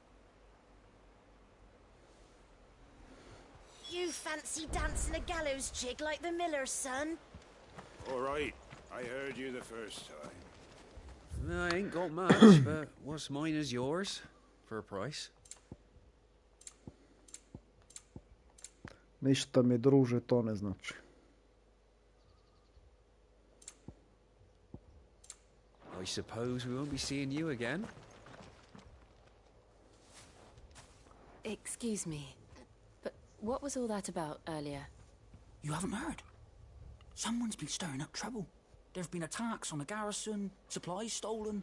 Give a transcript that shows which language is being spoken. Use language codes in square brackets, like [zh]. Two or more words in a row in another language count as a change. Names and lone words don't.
[en] You fancy dancing a gallows jig like the miller's son? All right. I heard you the first time. I ain't got much, but what's mine is yours, for a price. [sr] Ništa mi druže to ne znači. [en] I suppose we won't be seeing you again. Excuse me, but what was all that about earlier? You haven't heard? Someone's been stirring up trouble. There have been attacks on the garrison, supplies stolen.